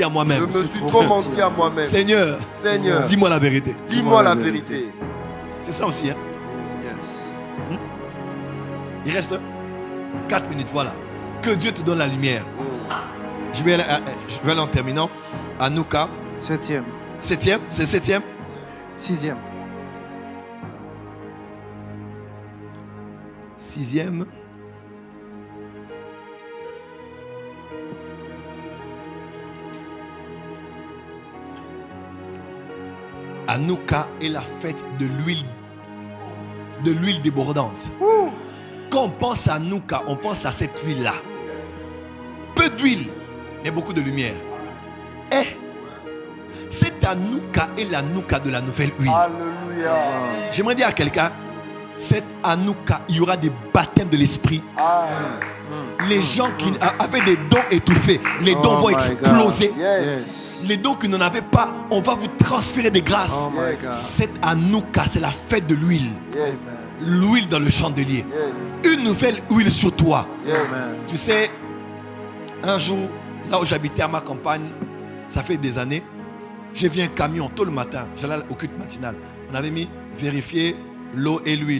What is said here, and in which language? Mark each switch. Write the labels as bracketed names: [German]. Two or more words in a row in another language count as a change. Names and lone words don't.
[French] je moi-même. me suis trop menti à moi-même. Seigneur, Seigneur, dis-moi la vérité. dis-moi la vérité. C'est ça aussi, hein. Yes. Il reste 4 minutes, voilà. Que Dieu te donne la lumière. Je vais aller en terminant. Anouka, 7e. 7e, c'est 7e. 6e. 6e. Anouka est la fête de l'huile débordante. Quand on pense à Anouka, on pense à cette huile-là. Peu d'huile, mais beaucoup de lumière. Et cette Anouka est l'Anouka de la nouvelle huile. Alléluia. J'aimerais dire à quelqu'un, cette Anouka, il y aura des baptêmes de l'esprit. Les gens qui avaient des dons étouffés, les dons vont my exploser. Yes. Les dons que vous n'en avez pas, on va vous transférer des grâces. [English] Oh my God. [French] Cette Anouka, c'est la fête de l'huile. Yes. L'huile dans le chandelier. Yes. Une nouvelle huile sur toi. Yes. Tu sais, un jour, là où j'habitais à ma campagne, ça fait des années, j'ai vu un camion tôt le matin. J'allais au culte matinal. On avait mis vérifier l'eau et l'huile.